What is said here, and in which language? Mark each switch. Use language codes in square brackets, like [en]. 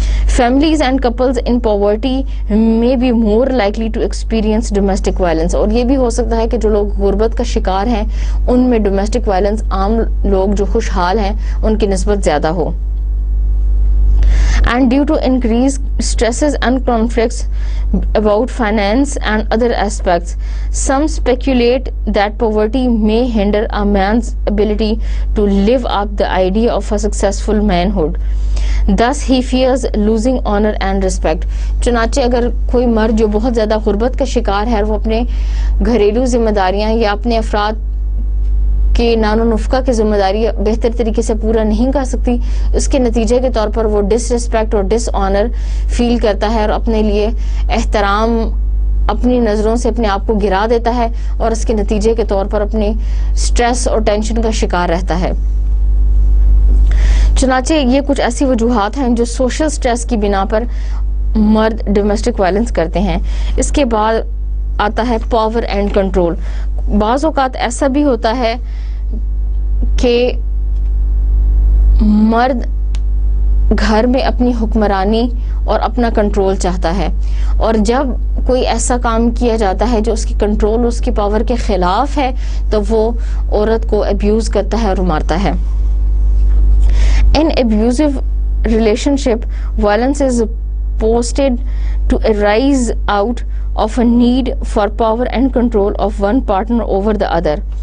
[en] Families and couples in poverty may be more likely to experience domestic violence. [ur] اور یہ بھی ہو سکتا ہے کہ جو لوگ غربت کا شکار ہیں ان میں ڈومیسٹک وائلنس عام لوگ جو خوشحال ہیں ان کی نسبت زیادہ ہو. [en] And due to increased stresses and conflicts about finance and other aspects, some speculate that poverty may hinder a man's ability to live up the idea of a successful manhood. Thus he fears losing honor and respect. [ur] چنانچہ اگر کوئی مرد جو بہت زیادہ غربت کا شکار ہے اور وہ اپنے گھریلو ذمہ داریاں یا اپنے افراد کہ نان و نفقہ کی ذمہ داری بہتر طریقے سے پورا نہیں کر سکتی، اس کے نتیجے کے طور پر وہ ڈس ریسپیکٹ اور ڈس آنر فیل کرتا ہے اور اپنے لیے احترام اپنی نظروں سے اپنے آپ کو گرا دیتا ہے اور اس کے نتیجے کے طور پر اپنی سٹریس اور ٹینشن کا شکار رہتا ہے. چنانچہ یہ کچھ ایسی وجوہات ہیں جو سوشل سٹریس کی بنا پر مرد ڈومیسٹک وائلنس کرتے ہیں. اس کے بعد آتا ہے [en] Power and control. [ur] بعض اوقات ایسا بھی ہوتا ہے کہ مرد گھر میں اپنی حکمرانی اور اپنا کنٹرول چاہتا ہے، اور جب کوئی ایسا کام کیا جاتا ہے جو اس کی کنٹرول اس کی پاور کے خلاف ہے تو وہ عورت کو ابیوز کرتا ہے اور مارتا ہے. [en] In abusive relationship, violence is posted to arise out of a need for power and control of one partner over the other.